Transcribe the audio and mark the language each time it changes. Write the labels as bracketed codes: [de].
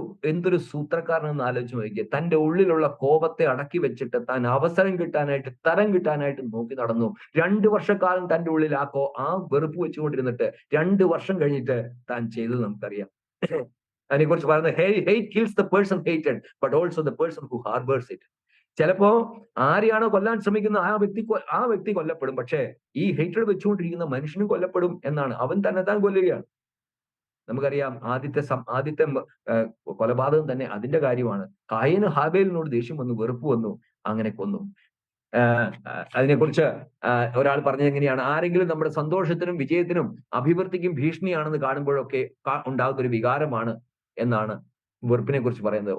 [ml] എന്തൊരു സൂത്രക്കാരനെന്ന് ആലോചിച്ച് നോക്കിയേ. തന്റെ ഉള്ളിലുള്ള കോപത്തെ അടക്കി വെച്ചിട്ട് താൻ അവസരം കിട്ടാനായിട്ട്, തരം കിട്ടാനായിട്ട് നോക്കി നടന്നു. 2 വർഷക്കാലം തന്റെ ഉള്ളിൽ ആ വെറുപ്പ് വെച്ചുകൊണ്ടിരുന്നിട്ട് 2 വർഷം കഴിഞ്ഞിട്ട് താൻ ചെയ്തത് നമുക്കറിയാം. അതിനെക്കുറിച്ച് പറയുന്നത്, [en] hate kills the person hated, but also the person who harbors it. [ml] ചിലപ്പോ ആരെയാണോ കൊല്ലാൻ ശ്രമിക്കുന്നത് ആ വ്യക്തി കൊല്ലപ്പെടും. പക്ഷേ ഈ ഹേറ്റഡ് വെച്ചുകൊണ്ടിരിക്കുന്ന മനുഷ്യനും കൊല്ലപ്പെടും എന്നാണ്. അവൻ തന്നെത്താൻ കൊല്ലുകയാണ്. നമുക്കറിയാം, ആദ്യത്തെ കൊലപാതകം തന്നെ അതിന്റെ കാര്യമാണ്. കായന് ഹാബേലിനോട് ദേഷ്യം വന്നു, വെറുപ്പ് വന്നു, അങ്ങനെ കൊന്നു. അതിനെക്കുറിച്ച് ഒരാൾ പറഞ്ഞത് എങ്ങനെയാണ്, ആരെങ്കിലും നമ്മുടെ സന്തോഷത്തിനും വിജയത്തിനും അഭിവൃദ്ധിക്കും ഭീഷണിയാണെന്ന് കാണുമ്പോഴൊക്കെ ഉണ്ടാകുന്ന ഒരു വികാരമാണ് എന്നാണ് വെറുപ്പിനെ കുറിച്ച് പറയുന്നത്.